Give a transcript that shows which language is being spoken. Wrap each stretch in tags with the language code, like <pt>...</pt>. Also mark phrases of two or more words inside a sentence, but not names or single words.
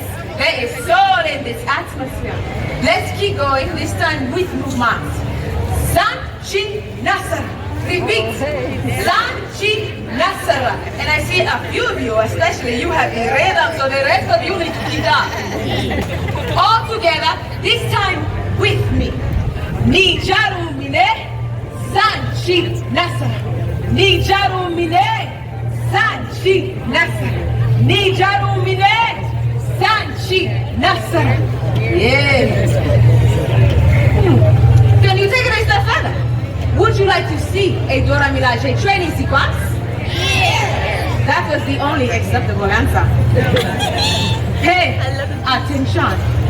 <en>There is soul in this atmosphere. Let's keep going, this time with movement. Sanchi Nasara. Repeat. Sanchi Nasara. And I see a few of you, especially you have the rhythm, so the rest of you need to keep up. All together, this time with me. Nijaru Mine, Sanchi Nasara. Nijaru Mine, Sanchi Nasara. Nijaru Mine, Sanchi Nasara. Yes. Can you take it a step further? Would you like to see a Dora Milaje training sequence? Yeah. That was the only acceptable answer. Pay attention.</en>